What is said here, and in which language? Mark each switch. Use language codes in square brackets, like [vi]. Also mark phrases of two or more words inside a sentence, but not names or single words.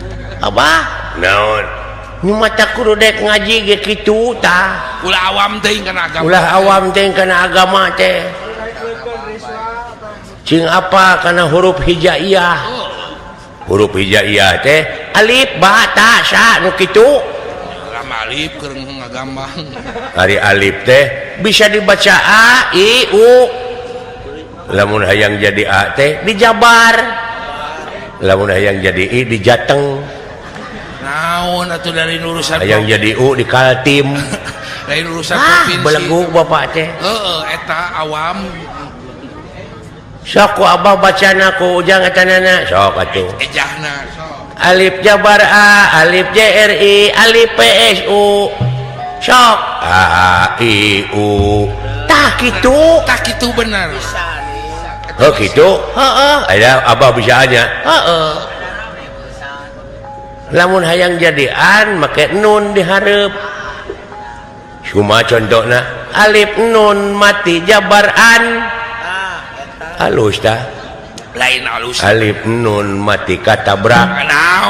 [su] abah naon nu mata kudu dek ngaji ge kitu tah ulah awam teh kana agama teh cing apa kana huruf hijaiyah teh alif ba ta sa nu kitu alif keur ngagambang ari alif teh bisa dibaca a i u lamun hayang jadi a teh dijabar lamun hayang jadi i dijateng naon atuh dari urusan hayang jadi u di kaltim lain urusan provinsi beleguk bapak teh eta awam sok ku abah bacana ku ujang etanana sok atuh ejahna alif jabar a alif jri alif psu sok a i u tah kitu bener [id] oh gitu [su] ada abah bisa aja lamun hayang jadian make nun dihareup cuma contohna alif nun mati jabar an halus tah lain halus alif nun mati katabrak